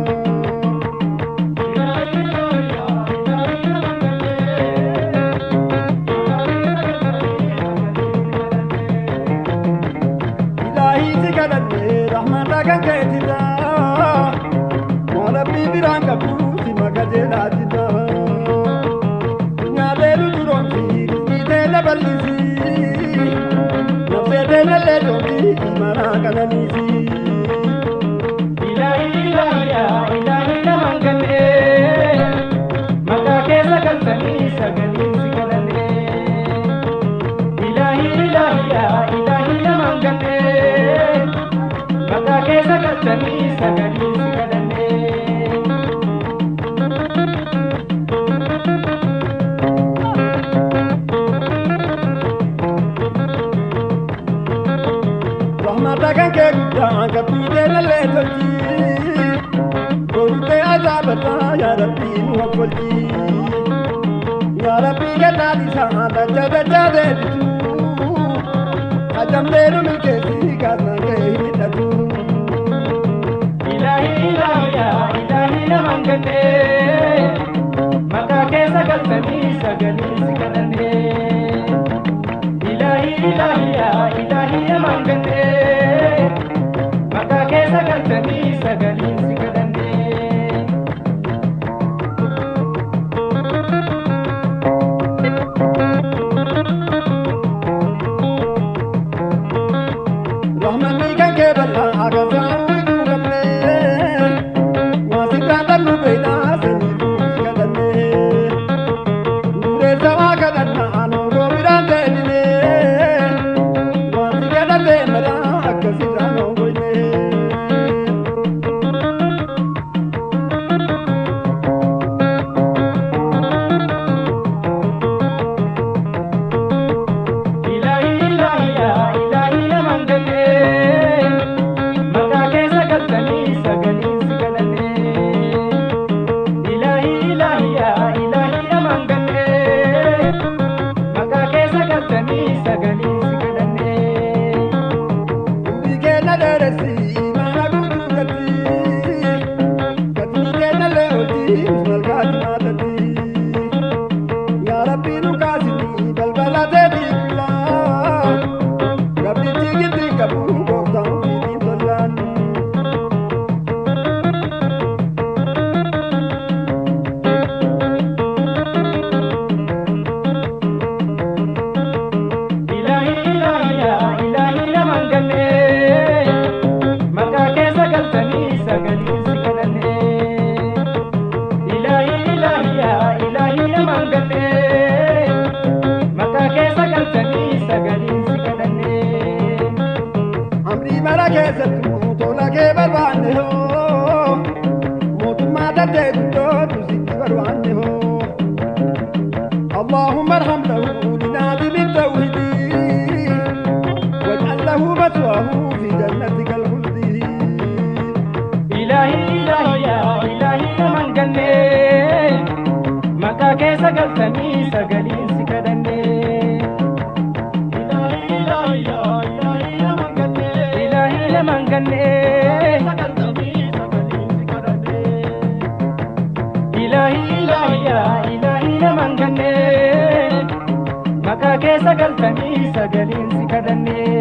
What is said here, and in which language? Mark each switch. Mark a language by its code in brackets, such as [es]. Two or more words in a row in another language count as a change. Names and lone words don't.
[om] ilaahii si kadhannee rahmata kan keetirraa walabbii biraan qabnu sinna qajeelaa jirra nyaateelu duroomsi rizqii teela bal'isi imana kananisi. [ar] إلهي إلهي يا إلهي [om] naman ganne maka keessa galtanii sagaleen si kadhanne. [ar] إلهي إلهي يا إلهي [om] naman ganne maka keessa galtanii sagaleen si kadhanne. Rahmata kan kee guddaa gabbitee malee tolchi. Gootee azaabata [ar] يا رب [om] nu hokkolchi. [ar] يا رب [om] kennaa isaa dachaa dachaa deebisu. Ajamlee nu milkeessi kaasnaan kee hidhatu. [ar] إلهي إلهي يا إلهي [om] naman ganne maka keessa galtanii sagaleen si kadhanne. [ar] إلهي إلهي يا إلهي [om] naman ganne maka keessa galtanii sagaleen si kadhanne. Rahmanni kan kee bal'aa agarsiisaa uwwisuu qabne. Waasitaan dhabnu beeynaa seenii si kadhanne. Nuuree sabaa kadhannaa nooroo biraan ta'inne. Waanti kadhattee maraa akkasirraa noongoyne. [ar] إلهي إلهي يا إلهي [om] naman ganne maka keessa galtanii sagaleen si kadhanne. [ar] إلهي إلهي يا إلهي [om] naman ganne maka keessa galtanii sagaleen si kadhanne. Umrii keenya dheeressi mana guutuu gatti. Gatii keenyallee hojii malkaati maatatti. [ar] يا رب [om] nu kaasini balbala teetii qullaa. Gabbichi giddii qabu gooftaan ofiitiin tollaan. [ar] إلهي إلهي يا إلهي [om] naman ganne maka keessa galtanii sagaleen si kadhanne. [ar] إلهي إلهي يا إلهي [om] naman ganne maka keessa galtanii sagaleen si kadhanne. Amrii mara keessattuu tola kee barbaanne hoo. Mootummaa daldee guddootu sitti barbaanne hoo. [ar] اللهم ارحم له لناظم التوحيد واجعل له مثواه في جنتك الخلد. إلهي إلهي يا إلهي naman ganne maka keessa galtanii sagaleen si kadhanne. إلهي إلهي يا إلهي naman ganne ilahi naman ganne galtanii sagaleen si kadhanne. إلهي إلهي يا إلهي naman ganne maka keessa galtanii sagaleen si kadhanne.